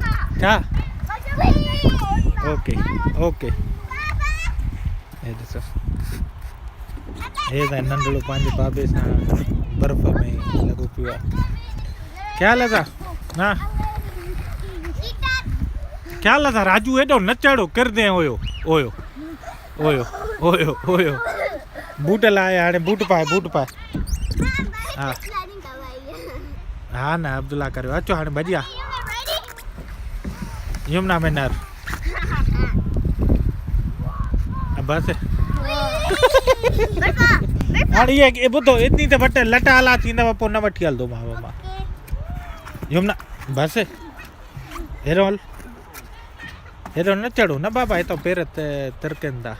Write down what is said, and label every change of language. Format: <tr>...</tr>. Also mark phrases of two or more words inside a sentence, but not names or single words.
<sd>छा?</sd> <en>ok ok.</en> <sd>हे ॾिसो, हे साईं नंढड़ो पंहिंजे बाबे सां बर्फ़ में लॻो पियो आहे। ख़्याल सां न, ख़्याल सां राजू हेॾो न चढ़ो किरदे। ओयो ओयो ओयो ओयो ओयो। बूट लाए, हाणे बूट पाए, बूट पाए। हा हा न अब्दुल्ला करियो। अचो हाणे भॼिया यमुना में नर बसि। हाणे इहे ॿुधो, एतिरी त वटि लट आला थींदव पोइ न वठी हलंदोमांव मां। यमुना बसि, हेरो हल, हेॾो न चढ़ो न बाबा, हितां पेर तिरकनि था।</sd>